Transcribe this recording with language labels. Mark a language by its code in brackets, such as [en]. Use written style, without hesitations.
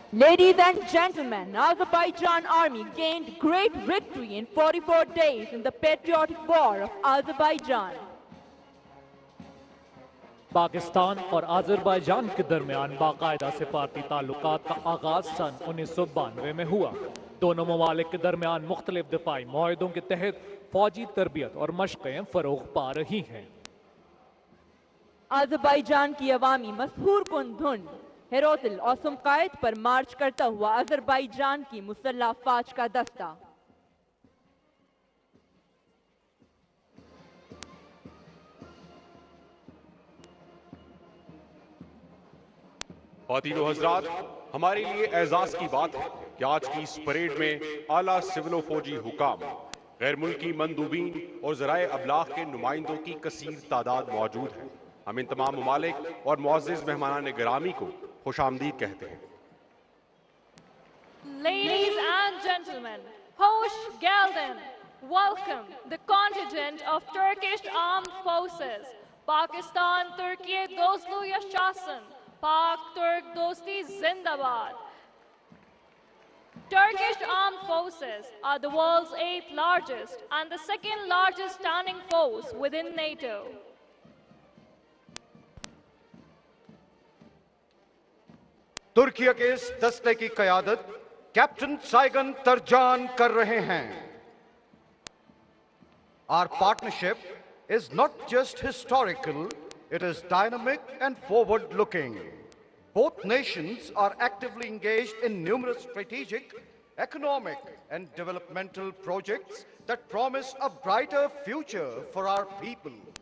[en] Ladies and gentlemen, Azerbaijan army gained great victory in 44 days in the patriotic war of Azerbaijan. [ur] Pakistan اور آذربائیجان کے درمیان باقاعدہ سفارتی تعلقات کا آغاز سن 1992 میں ہوا۔ دونوں ممالک کے درمیان مختلف دفاعی معاہدوں کے تحت فوجی تربیت اور مشقیں فروغ پا رہی ہیں۔ آذربائیجان کی عوامی مسحور کن دھن ہیروتل اور سمقائد پر مارچ کرتا ہوا آذربائیجان کی مسلح افواج کا دستہ۔ خواتین و حضرات، ہمارے لیے اعزاز کی بات ہے کہ آج کی اس پریڈ میں اعلیٰ سول و فوجی حکام، غیر ملکی مندوبین اور ذرائع ابلاغ کے نمائندوں کی کثیر تعداد موجود ہے۔ ہم ان تمام ممالک اور معزز مہمانان گرامی کو خوش آمدید کہتے ہیں۔ [en] Ladies and gentlemen, [tr] hoş geldin. [en] Welcome the contingent of Turkish Armed Forces. [tr] Pakistan, Türkiye dostluğu yaşasın. [ur] Pak Turk dosti zindabad. [en] Turkish Armed Forces are the world's 8th largest and the 2nd largest standing force within NATO. [ur] Türkiye کے اس دستے کی قیادت captain سائگن ترجان کر رہے ہیں۔ [en] Our partnership is not just historical, it is dynamic and forward-looking. Both nations are actively engaged in numerous strategic, economic and developmental projects that promise a brighter future for our people.